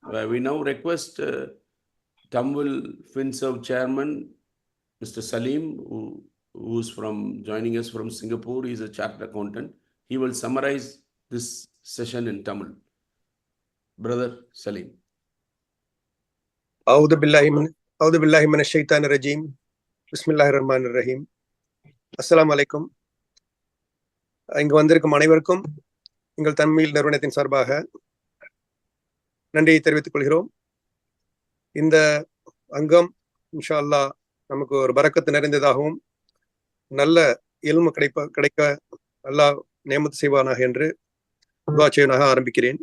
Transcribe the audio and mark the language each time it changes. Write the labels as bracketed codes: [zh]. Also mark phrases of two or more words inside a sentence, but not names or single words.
[en] We now request Tamil FinServ Chairman, Mr. Salim, who's joining us from Singapore. He's a chartered accountant. He will summarize this session in Tamil. Brother Salim. [ar] أعوذ بالله من الشيطان الرجيم. بسم الله الرحمن الرحيم. السلام عليكم. [ta] இங்கு வந்திருக்கும் அனைவருக்கும் எங்கள் தமிழ் நிறுவனத்தின் சார்பாக நன்றியை தெரிவித்துக் கொள்கிறோம். இந்த அங்கம் [ar] إن شاء الله [ta] நமக்கு ஒரு பரக்கத்து நிறைந்ததாகவும் நல்ல இல்மு கிடைக்க அல்லாஹ் நேமத்து செய்வானாக என்று துஆ செய்வனாக ஆரம்பிக்கிறேன்.